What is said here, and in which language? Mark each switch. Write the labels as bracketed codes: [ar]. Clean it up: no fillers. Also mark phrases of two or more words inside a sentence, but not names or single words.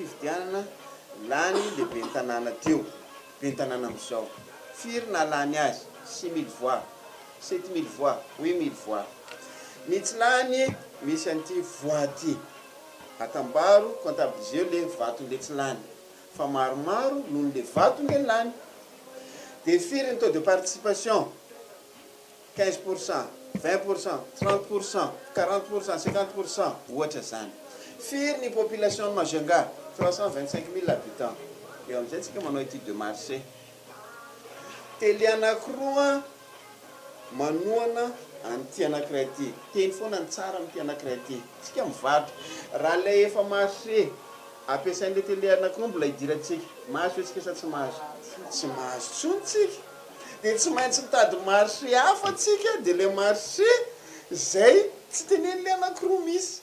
[mg] fifidianana lany lehibe ny tanàna teo be ny tanàna amin'izao firy na lany azy 6000 voix 7000 voix 8000 voix ny tsy lany misy an'ity voix ty atambaro comptabiliser le vaton'le tsy lany fa maromaro noho le vaton'le lany de firy ny [fr] taux de participation [mg] 15%, 20%, 30%, 40%, 50% ohatra zany. Firy ny population Mahajanga 325 000 habitants. [fr] Et on dit que manao étude de marché. [mg] Télé anakroa manoana an'ity anakray ty. Teny foana ny tsara amin'ity anakray ty. Tsika mivarotra. Raha le efa marché ampiasain'le télé anakroa mbola idirantsika. Mahazo tsika sa tsy mahazo? Tsy mahazo tsony tsika. De tsy maintsy mitady marché hafa tsika de le marché zay tsy tenen'le anakroa misy.